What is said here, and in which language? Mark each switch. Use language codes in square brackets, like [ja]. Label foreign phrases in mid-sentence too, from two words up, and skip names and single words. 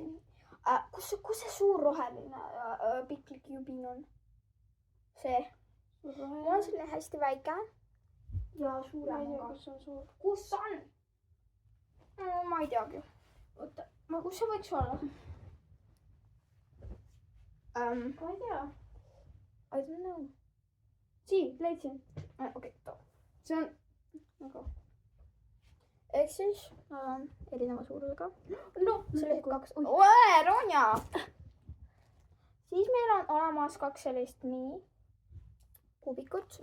[et] Kus see suur roheline piklik jubin on? See. Mul on selline hästi väike. Ja suurem on ka. Kus on suur? Kus on? Ma ei teagi. Oota, kus see võiks olla? Ma ei tea. [en] I don't know. Sii, [et] leidsin. Okei, too. See on nagu. Ehk siis erineva suurusega. No, see oli 2. Oe, Ronja! Siis meil on olemas 2 sellist mini kubikut.